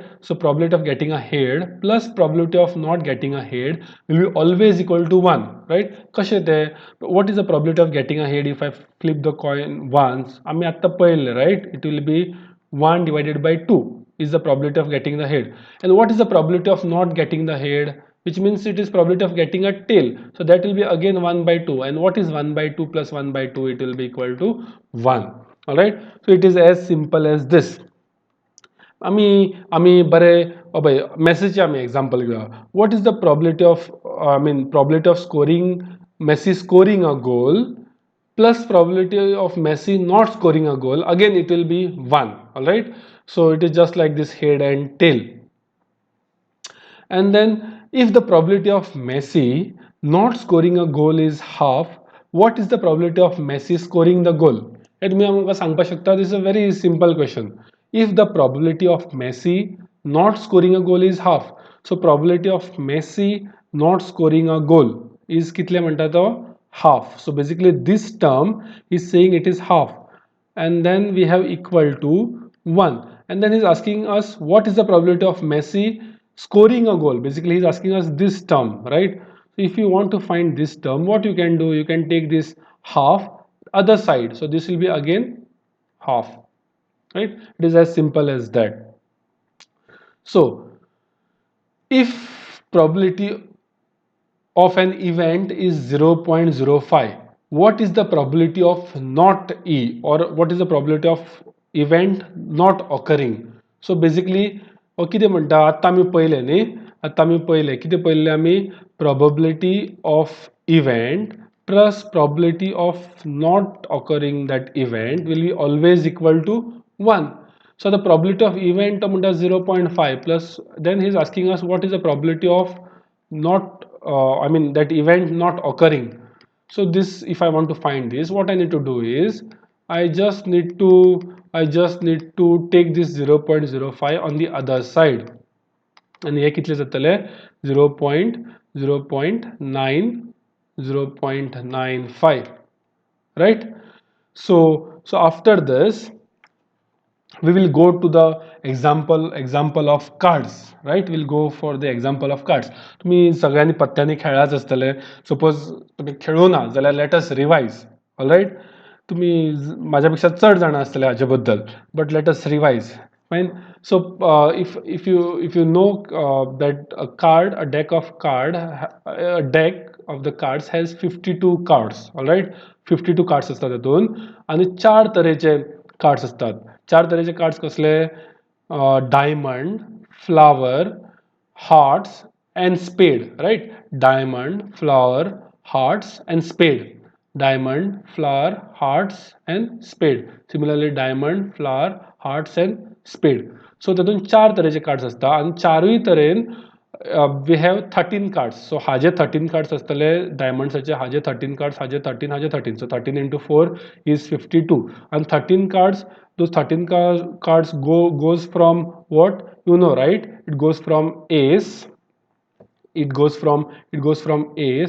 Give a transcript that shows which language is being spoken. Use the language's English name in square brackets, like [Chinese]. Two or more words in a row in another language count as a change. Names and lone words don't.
[English] So probability of getting a head plus probability of not getting a head will be always equal to 1, right? [Konkani] कशें तें, [English] what is the probability of getting a head if I flip the coin once? [Konkani] आमी आत्तां पळयलें, [English] right? It will be 1 divided by 2 is the probability of getting the head. And what is the probability of not getting the head? Which means it is probability of getting a tail. So that will be again 1 by 2. And what is 1 by 2 plus 1 by 2? It will be equal to 1. Alright. So it is as simple as this. [Konkani] आमी बरे मेसीचे आमी एक्झाम्पल घेवया. [English] What is the probability of probability of Messi scoring a goal plus probability of Messi not scoring a goal? Again it will be 1. Alright. So it is just like this head and tail. And then if the probability of Messi not scoring a goal is half, what is the probability of Messi scoring the goal? [Konkani] हे तुम्ही आमकां सांगपाक शकता. [English] This is a very simple question. If the probability of Messi not scoring a goal is half, so probability of Messi not scoring a goal is [Konkani] कितले म्हणटा तो [English] half. So basically this term is saying it is half, and then we have equal to 1, and then he's asking us what is the probability of Messi scoring a goal. Basically he's asking us this term, right? So if you want to find this term, what you can do, you can take this half other side, so this will be again half, right? It is as simple as that. So if probability of an event is 0.05, what is the probability of not E, or what is the probability of event not occurring? So basically [Konkani] कितें म्हणटा आतां आमी पळयलें न्ही, आतां आमी पळयलें कितें पळयलें आमी, [English] probability of event plus probability of not occurring that event will be always equal to 1. So the probability of event म्हणटा 0.5 plus then he is asking us what is the probability of not that event not occurring. So this, if I want to find this, what I need to do is I just need to take this 0.05 on the other side, and [Konkani] हे कितले जातले [English] 0.95, right? So after this we will go to the example of cards, right? We'll go for the example of cards. [Konkani] तुम्ही सगळ्यांनी पत्त्यांनी खेळाच असतले. सपोज तुम्ही खेळू ना जाल्यार [English] let us revise. [Konkani] ऑलराइट. तुम्ही माझ्यापेक्षा चड जाणा असतले हाचे बद्दल, [English] But let us revise. Fine. So if you know that a deck of the cards has 52 cards. [Konkani] Alright, 52 cards असतात तातून, आणि 4 तरेचे कार्ड्स असतात. 4 तरेचे कार्ड्स कसले, डायमंड, [English] flower, hearts and spade, right? Diamond, flower, hearts and spade. Diamond, flower, hearts and spade. Similarly diamond, flower, hearts and spade. [Konkani] So तातून 4 तरेचे कार्ड्स असतात, आणि 4य तरेन [English] we have 13 cards. [Konkani] So haje 13 cards astale diamonds haje 13 cards, haje 13, haje 13. [English] So 13 into 4 is 52. And 13 cards, those 13 cards goes from what? You know, right? It goes from ace. It goes from ace.